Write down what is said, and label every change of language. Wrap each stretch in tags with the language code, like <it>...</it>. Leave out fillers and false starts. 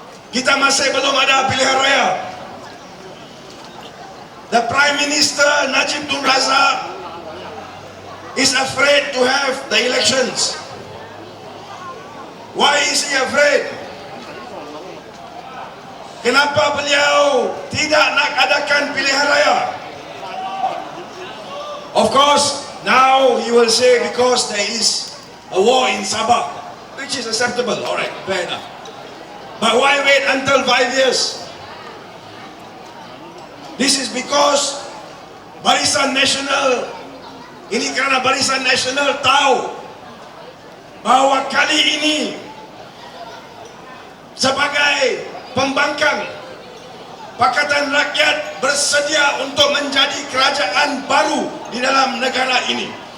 <ms>Kita masih belum ada pilihan raya.</ms> <en>The Prime Minister Najib Tun Razak is afraid to have the elections. Why is he afraid?</en> <ms>Kenapa beliau tidak nak adakan pilihan raya?</ms> <en>Of course, now he will say because there is a war in Sabah, which is acceptable. Alright, fair enough. But why wait until 5 years? This is because</en> <ms>Barisan Nasional, ini kerana Barisan Nasional tahu bahawa kali ini sebagai pembangkang, Pakatan Rakyat bersedia untuk menjadi kerajaan baru di dalam negara ini.</ms>